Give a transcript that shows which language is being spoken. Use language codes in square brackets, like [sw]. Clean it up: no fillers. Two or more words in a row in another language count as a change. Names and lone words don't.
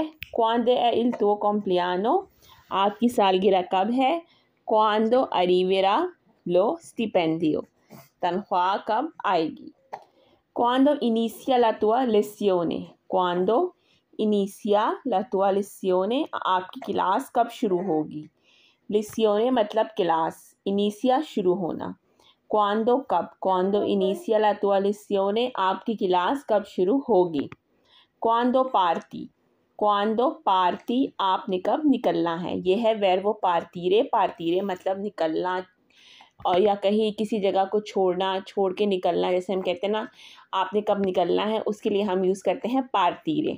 [it] quando è il tuo compleanno, [hi] आपकी सालगिरह कब है। [it] quando arriverà lo stipendio, [hi] तनख्वाह कब आएगी। [it] quando inizia la tua lezione. quando inizia la tua lezione, [hi] आपकी क्लास कब शुरू होगी। लेसियोने मतलब क्लास, इनिशिया शुरू होना। [it] क्वांडो कब, quando inizia la tua lezione, [hi] आपकी क्लास कब शुरू होगी। [it] quando parti, quando parti [hi] आपने कब निकलना है। ये है वर्बो पार्टीरे, पार्टीरे मतलब निकलना और या कहीं किसी जगह को छोड़ना, छोड़ के निकलना। जैसे हम कहते हैं ना आपने कब निकलना है, उसके लिए हम यूज़ करते हैं पार्टीरे।